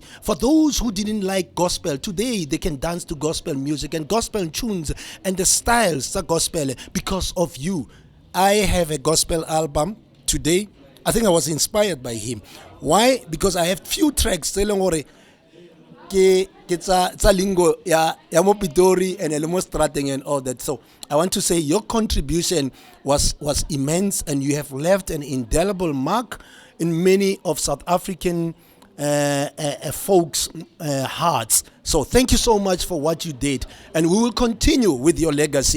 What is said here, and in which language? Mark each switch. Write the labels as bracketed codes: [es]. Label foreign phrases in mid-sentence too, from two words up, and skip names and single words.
[en] For those who didn't like gospel, today they can dance to gospel music and gospel tunes and the styles of gospel because of you. I have a gospel album today. I think I was inspired by him. Why? Because I have few tracks telling [nso] tsa lingo ya mo Pitori [en] and [nso] elmo strateng [en] and all that. So I want to say your contribution was immense, and you have left an indelible mark in many of South African folks' hearts. So thank you so much for what you did, and we will continue with your legacy.